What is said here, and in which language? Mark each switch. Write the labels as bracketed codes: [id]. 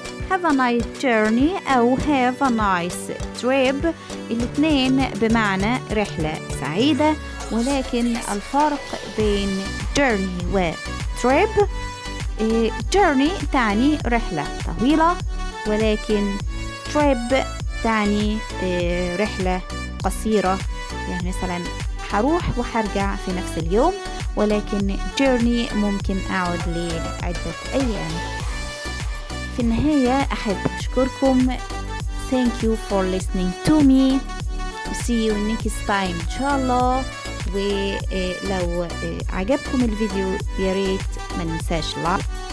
[en] Have a nice journey أو have a nice trip. [ar] الاثنين بمعنى رحلة سعيدة، ولكن الفرق بين journey و trip journey تعني رحلة طويلة، ولكن trip تعني رحلة قصيرة. يعني مثلا هروح وهرجع في نفس اليوم، ولكن journey ممكن أعود لعدة أيام. في النهاية أحب أشكركم. [en] Thank you for listening to me. See you next time إن شاء الله. [ar] ولو عجبكم الفيديو يا ريت ما ننساش لايك.